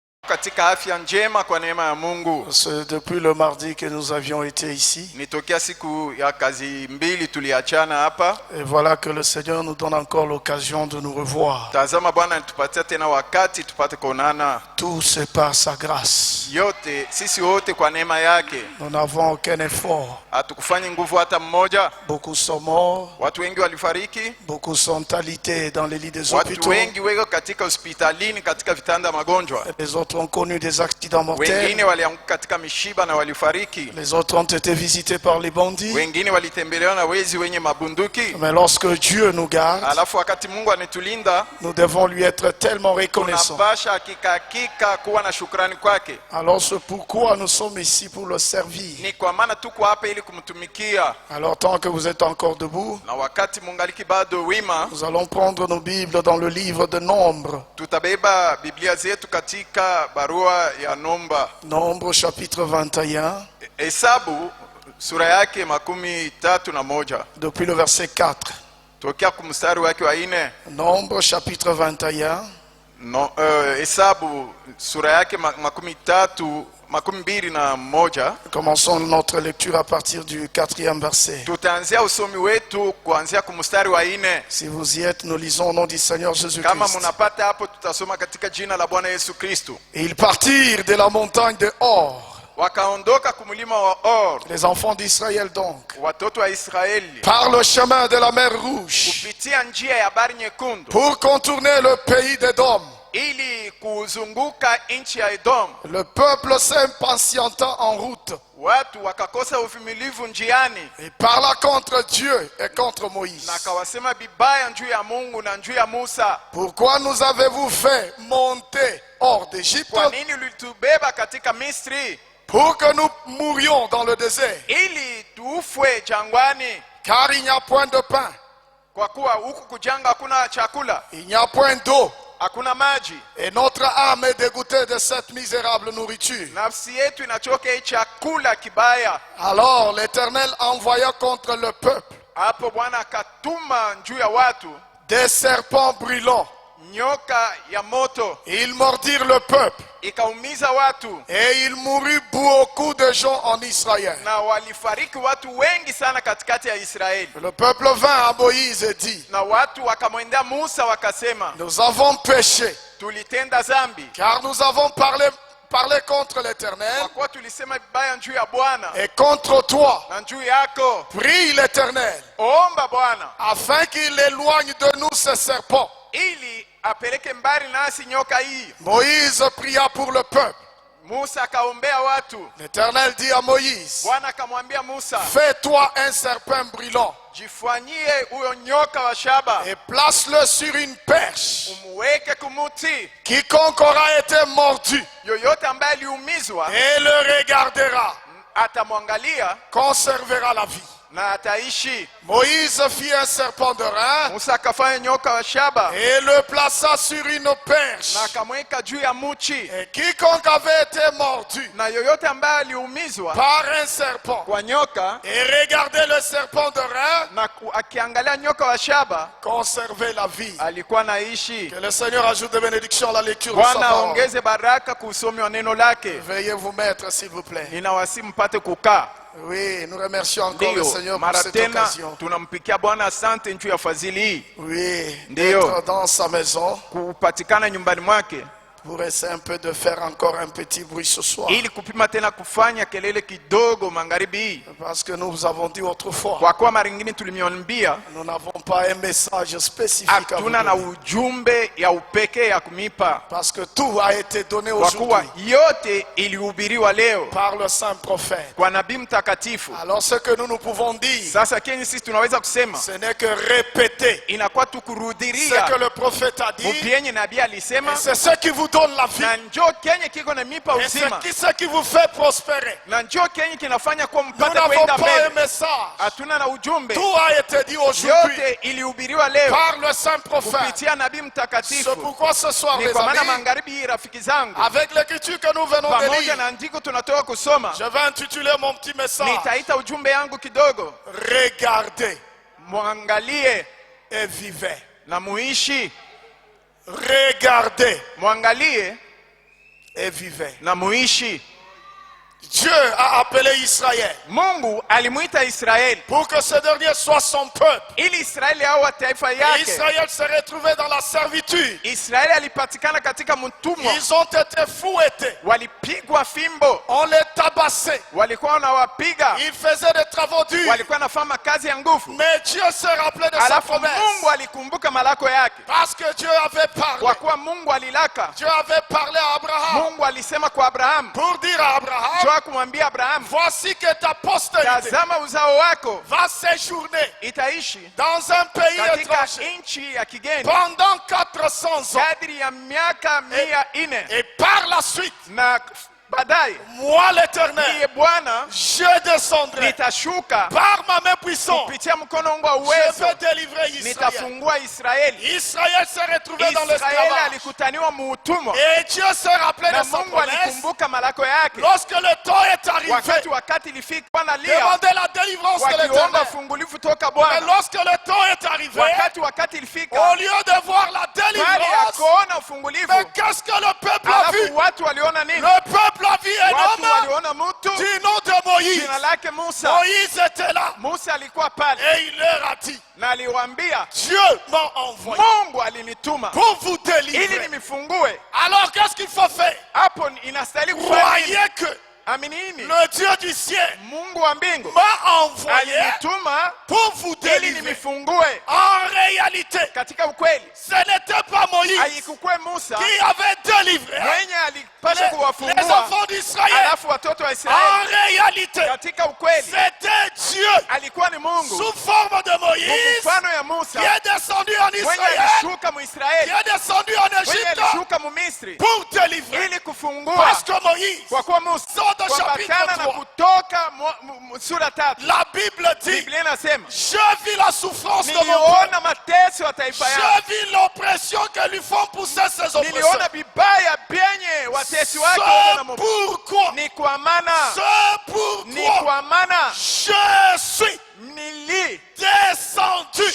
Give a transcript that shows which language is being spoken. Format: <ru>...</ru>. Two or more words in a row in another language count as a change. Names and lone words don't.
<sw>katika afya njema kwa neema ya Mungu.</sw> <fr>C'est depuis le mardi que nous avions été ici.</fr> <sw>Nitokea siku ya kazi mbili tuliachana hapa.</sw> <fr>Et voilà que le Seigneur nous donne encore l'occasion de nous revoir.</fr> <sw>Tazama Bwana anatupatia tena wakati tupate kuonana.</sw> <fr>Tout c'est par sa grâce.</fr> <sw>Yote sisi wote kwa neema yake.</sw> <fr>Nous n'avons aucun effort.</fr> <sw>Hatukufanya nguvu hata mmoja.</sw> <fr>Beaucoup sont morts.</fr> <sw>Watu wengi walifariki.</sw> <fr>Beaucoup sont alités dans les lits des</fr> <sw>Watu</sw> <fr>hôpitaux.</fr> <sw>wengi weko katika hospitalini katika vitanda magonjwa.</sw> <fr>Les autres ont connu des accidents mortels.</fr> <sw>Wengine walianguka katika mishiba na walifariki.</sw> <fr>Les autres ont été visités par les bandits.</fr> <sw>Wengine walitembelewa na wezi wenye mabunduki.</sw> <fr>Mais lorsque Dieu nous garde,</fr> <sw>Alafu wakati Mungu anitulinda,</sw> <fr>nous devons lui être tellement reconnaissants.</fr> <sw>tunapasha hakika kuwa na shukrani kwake.</sw> <fr>Alors c'est pourquoi nous sommes ici pour le servir.</fr> <sw>Ni kwa maana tuko hapa ili kumtumikia.</sw> <fr>Alors tant que vous êtes encore debout,</fr> <sw>Na wakati mungaliki bado wima,</sw> <fr>nous allons prendre nos Bibles dans le livre de Nombre.</fr> <sw>tutabeba Biblia zetu katika barua ya</sw> <fr>Nombre chapitre 21,</fr> <sw>Hesabu sura yake 31</sw> <fr>depuis le verset 4.</fr> <sw>tokea kumstari wake wa 4.</sw> <fr>Nombre chapitre 21,</fr> <sw>Hesabu sura yake 21.</sw> <fr>commençons notre lecture à partir du 4e verset.</fr> <sw>Tutaanzia usomi wetu kuanzia kumstari wa 4.</sw> <fr>Si vous y êtes, nous lisons au nom du Seigneur</fr> <sw>Kama</sw> <fr>Jésus-Christ.</fr> <sw>munapata hapo tutasoma katika jina la Bwana Yesu Kristo.</sw> <fr>Et ils partirent de la montagne de Hor,</fr> <sw>Wakaondoka kumlima wa Or,</sw> <fr>les enfants d'Israël donc,</fr> <sw>watoto wa Israeli,</sw> <fr>par le chemin de la mer Rouge,</fr> <sw>kupitia njia ya Bahari Nyekundu</sw> <fr>pour contourner le pays d'Édom.</fr> <sw>ili kuzunguka nchi ya Edom.</sw> <fr>Le peuple s'impatienta en route</fr> <sw>Watu wakakosa uvumilivu njiani,</sw> <fr>et parla contre Dieu et contre Moïse.</fr> <sw>na kawasema bibaya juu ya Mungu na juu ya Musa.</sw> <fr>Pourquoi nous avez-vous fait monter hors d'Égypte</fr> <sw>Kwa nini ulitubeba katika Misri</sw> <fr>pour que nous mourions dans le désert?</fr> <sw>ili tuufwe jangwani?</sw> <fr>Car il n'y a point de pain,</fr> <sw>Kwa kuwa huku kujanga hakuna chakula,</sw> <fr>il n'y a point d'eau,</fr> <sw>hakuna maji.</sw> <fr>et notre âme est dégoûtée de cette misérable nourriture.</fr> <sw>Nafsi yetu inachoka hii chakula kibaya.</sw> <fr>Alors l'Éternel envoya contre le peuple</fr> <sw>Hapo Bwana akatuma juu ya watu</sw> <fr>des serpents brûlants.</fr> <sw>nyoka ya moto,</sw> <fr>Ils mordirent le peuple,</fr> <sw>ikaumiza watu,</sw> <fr>et il mourut beaucoup de gens en Israël.</fr> <sw>na walifariki watu wengi sana katikati ya Israeli.</sw> <fr>Le peuple vint à Moïse et dit,</fr> <sw>Na watu wakamwendea Musa wakasema,</sw> <fr>nous avons péché,</fr> <sw>tulitenda zambi</sw> <fr>car nous avons parlé contre l'Éternel</fr> <sw>kwa kuwa tulisema vibaya juu ya Bwana</sw> <fr>et contre toi.</fr> <sw>na juu yako.</sw> <fr>Prie l'Éternel</fr> <sw>Omba Bwana</sw> <fr>afin qu'il éloigne de nous ces serpents.</fr> <sw>ili apeleke mbali nasi nyoka hii.</sw> <fr>Moïse pria pour le peuple.</fr> <sw>Musa akaombea watu.</sw> <fr>L'Éternel dit à Moïse,</fr> <sw>Bwana akamwambia Musa,</sw> <fr>fais-toi un serpent brûlant</fr> <sw>jifanyie huyo nyoka wa shaba,</sw> <fr>et place-le sur une perche.</fr> <sw>umuweke kumuti.</sw> <fr>Quiconque aura été mordu</fr> <sw>Yoyote ambaye aliumizwa</sw> <fr>et le regardera</fr> <sw>atamwangalia</sw> <fr>conservera la vie.</fr> <sw>na ataishi.</sw> <fr>Moïse fit un serpent de rein</fr> <sw>Musa akafanya nyoka wa shaba</sw> <fr>et le plaça sur une perche.</fr> <sw>na akamweka juu ya muchi,</sw> <fr>Et quiconque avait été mordu</fr> <sw>na yoyote ambaye aliumizwa</sw> <fr>par un serpent</fr> <sw>kwa nyoka</sw> <fr>et regardait le serpent de rein</fr> <sw>na akiangalia nyoka wa shaba</sw> <fr>conservait la vie.</fr> <sw>alikuwa naishi.</sw> <fr>Que le Seigneur ajoute des bénédictions à la lecture de sa</fr> <sw>Bwana</sw> <fr>parole.</fr> <sw>aongeze baraka kuusomi wa neno lake.</sw> <fr>Veuillez vous mettre s'il vous plaît.</fr> <sw>Ninawasi mpate kukaa.</sw> <fr>Oui, nous remercions encore le</fr> <sw>Ndio,</sw> <fr>Seigneur pour</fr> <sw>mara</sw> <fr>cette</fr> <sw>tena</sw> <fr>occasion.</fr> <sw>tunampikia Bwana asante juu ya fadhili hii,</sw> <fr>Oui,</fr> <sw>Ndio.</sw> <fr>d'être dans sa maison</fr> <sw>kupatikana nyumbani mwake,</sw> <fr>pour essayer un peu de faire encore un petit bruit ce soir.</fr> <sw>ili kupima tena kufanya kelele kidogo magharibi hii,</sw> <fr>Parce que nous vous avons dit autrefois,</fr> <sw>kwa kuwa mara nyingine tulimwambia</sw> <fr>nous n'avons pas un message spécifique à vous</fr> <sw>hatuna na</sw> <fr>donner.</fr> <sw>ujumbe ya upekee ya kumipa,</sw> <fr>Parce que tout a été donné</fr> <sw>kwa kuwa</sw> <fr>aujourd'hui</fr> <sw>yote ilihubiriwa leo</sw> <fr>par le saint prophète.</fr> <sw>kwa nabii mtakatifu.</sw> <fr>Alors ce que nous pouvons dire,</fr> <sw>Sasa kenye sisi tunaweza kusema</sw> <fr>ce n'est que répéter</fr> <sw>inakuwa tu</sw> <fr>ce</fr> <sw>kurudiria</sw> <fr>que le prophète a dit.</fr> <sw>mupienye nabii alisema,</sw> <fr>Et c'est ce qui vous donne la vie.</fr> <sw>na njoo kenye kiko na mipa</sw> <fr>Et</fr> <sw>uzima,</sw> <fr>c'est ce qui vous fait prospérer.</fr> <sw>na njoo kenye kinafanya kuwa</sw> <fr>Nous</fr> <sw>mpate</sw> <fr>n'avons</fr> <sw>kwenda</sw> <fr>pas un</fr> <sw>mbele.</sw> <fr>message.</fr> <sw>Hatuna na ujumbe,</sw> <fr>Tout a été dit aujourd'hui</fr> <sw>yote ilihubiriwa leo</sw> <fr>par le saint prophète.</fr> <sw>kupitia nabii</sw> <fr>C'est</fr> <sw>mtakatifu.</sw> <fr>pourquoi ce soir,</fr> <sw>Ni</sw> <fr>les</fr> <sw>kwa maana</sw> <fr>amis,</fr> <sw>magharibi hii, rafiki zangu,</sw> <fr>avec l'écriture que nous venons de</fr> <sw>pamoja</sw> <fr>lire,</fr> <sw>na andiko tunatoka kusoma,</sw> <fr>je vais intituler mon petit message</fr> <sw>nitaita ujumbe yangu kidogo,</sw> <fr>Regardez</fr> <sw>mwangalie</sw> <fr>et vivez.</fr> <sw>na muishi.</sw> <fr>Regardez</fr> <sw>Mwangalie</sw> <fr>et vivez.</fr> <sw>na muishi.</sw> <fr>Dieu a appelé Israël</fr> <sw>Mungu alimuita Israeli</sw> <fr>pour que ce dernier soit son peuple.</fr> <sw>ili Israeli awe taifa</sw> <fr>Et</fr> <sw>yake.</sw> <fr>Israël se retrouvait dans la servitude.</fr> <sw>Israeli alipatikana katika mtumwa,</sw> <fr>Ils ont été fouettés.</fr> <sw>walipigwa fimbo,</sw> <fr>On les tabassait.</fr> <sw>walikuwa wanawapiga,</sw> <fr>Ils faisaient des travaux durs.</fr> <sw>walikuwa wanafanya kazi ya nguvu.</sw> <fr>Mais Dieu se rappelait de sa</fr> <sw>Alafu</sw> <fr>promesse.</fr> <sw>Mungu alikumbuka malako yake,</sw> <fr>Parce que Dieu avait parlé.</fr> <sw>kwa kuwa Mungu alilaka.</sw> <fr>Dieu avait parlé à Abraham</fr> <sw>Mungu alisema kwa Abrahamu,</sw> <fr>pour dire à Abraham,</fr> <sw>jua kumwambia Abrahamu,</sw> <fr>voici que ta postérité</fr> <sw>tazama uzao wako</sw> <fr>va séjourner</fr> <sw>itaishi</sw> <fr>dans un pays</fr> <sw>katika</sw> <fr>étranger</fr> <sw>nchi ya kigeni</sw> <fr>pendant 400 ans.</fr> <sw>kadri ya miaka 400,</sw> <fr>Et par la suite,</fr> <sw>na baadaye</sw> <fr>moi l'Éternel,</fr> <sw>niye Bwana</sw> <fr>je descendrai</fr> <sw>nitashuka</sw> <fr>par ma main puissante.</fr> <sw>kupitia mkono wangu wa</sw> <fr>Je</fr> <sw>uwezo,</sw> <fr>vais délivrer Israël.</fr> <sw>nitafungua Israeli.</sw> <fr>Israël s'est retrouvé dans</fr> <sw>Israeli</sw> <fr>l'esclavage.</fr> <sw>alikutaniwa muutumwa,</sw> <fr>Et Dieu se rappelait</fr> <sw>na</sw> <fr>de sa</fr> <sw>Mungu</sw> <fr>promesse.</fr> <sw>alikumbuka malako yake.</sw> <fr>Lorsque le temps est arrivé,</fr> <sw>Wakati ilifika, Bwana lia</sw> <fr>demandez la délivrance de</fr> <sw>wakiomba</sw> <fr>l'Éternel.</fr> <sw>fungulifu toka</sw> <fr>Mais</fr> <sw>Bwana.</sw> <fr>lorsque le temps est arrivé,</fr> <sw>Wakati ilifika,</sw> <fr>au lieu de voir la</fr> <sw>bali ya</sw> <fr>délivrance,</fr> <sw>kuona ufungulifu,</sw> <fr>mais qu'est-ce que le peuple a vu?</fr> <sw>alafu watu waliona nini?</sw> <fr>Le peuple a vu un</fr> <sw>Watu</sw> <fr>homme</fr> <sw>waliona mtu,</sw> <fr>du nom de Moïse.</fr> <sw>jina lake Musa.</sw> <fr>Moïse était là</fr> <sw>Musa alikuwa pale</sw> <fr>et il leur a dit,</fr> <sw>na aliwaambia,</sw> <fr>Dieu m'a envoyé</fr> <sw>Mungu alinituma</sw> <fr>pour vous</fr> <sw>ili</sw> <fr>délivrer.</fr> <sw>nimifungue.</sw> <fr>Alors qu'est-ce qu'il faut faire?</fr> <sw>Hapo inastahili kufanya nini?</sw> <fr>Croyez que</fr> <sw>Aminini,</sw> <fr>le Dieu du ciel</fr> <sw>Mungu wa mbingu</sw> <fr>m'a envoyé</fr> <sw>alinituma</sw> <fr>pour vous</fr> <sw>ili</sw> <fr>délivrer.</fr> <sw>nimifungue.</sw> <fr>En réalité,</fr> <sw>Katika ukweli,</sw> <fr>ce n'était pas Moïse</fr> <sw>haikukuwa Musa</sw> <fr>qui avait délivré</fr> <sw>mwenye alipasha</sw> <fr>les</fr> <sw>kuwafungua</sw> <fr>enfants d'Israël.</fr> <sw>alafu watoto wa</sw> <fr>En</fr> <sw>Israeli.</sw> <fr>réalité,</fr> <sw>Katika ukweli,</sw> <fr>c'était Dieu</fr> <sw>alikuwa ni Mungu</sw> <fr>sous forme de</fr> <sw>kwa</sw> <fr>Moïse</fr> <sw>mfano ya Musa</sw> <fr>qui est descendu en</fr> <sw>mwenye</sw> <fr>Israël,</fr> <sw>alishuka</sw> <fr>qui</fr> <sw>Muisraeli,</sw> <fr>est descendu en</fr> <sw>mwenye</sw> <fr>Égypte</fr> <sw>alishuka Mumisri</sw> <fr>pour délivrer.</fr> <sw>ili kufungua.</sw> <fr>Parce que Moïse,</fr> <sw>Kwa kuwa Musa</sw> <fr>Exode chapitre</fr> <sw>kuambatana na</sw> <fr>3,</fr> <sw>Kutoka sura 3,</sw> <fr>la Bible dit,</fr> <sw>Biblia inasema</sw> <fr>je vis la souffrance de mon peuple.</fr> <sw>niliona mateso ya taifa yangu,</sw> <fr>Je vis l'oppression que lui font pousser ses oppresseurs.</fr> <sw>niliona vibaya vyenye watesi wake</sw> <fr>C'est</fr> <sw>wana</sw> <fr>pourquoi,</fr> <sw>ni kwa maana</sw> <fr>c'est</fr> <sw>ni</sw> <fr>pourquoi</fr> <sw>kwa maana</sw> <fr>je suis descendu.</fr>